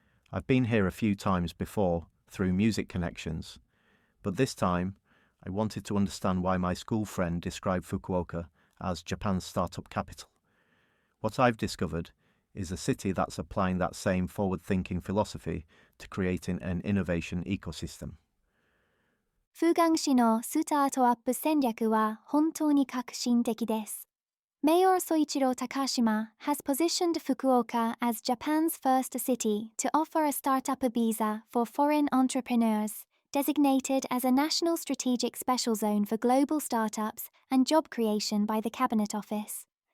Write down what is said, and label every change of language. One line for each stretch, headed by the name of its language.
English: I've been here a few times before through music connections, but this time I wanted to understand why my school friend described Fukuoka as Japan's startup capital. What I've discovered is a city that's applying that same forward-thinking philosophy to creating an innovation ecosystem.
Japanese: フーガン市のスタートアップ戦略は本当に革新的です。
English: Mayor Soichiro Takashima has positioned Fukuoka as Japan's first city to offer a startup visa for foreign entrepreneurs, designated as a national strategic special zone for global startups and job creation by the Cabinet Office.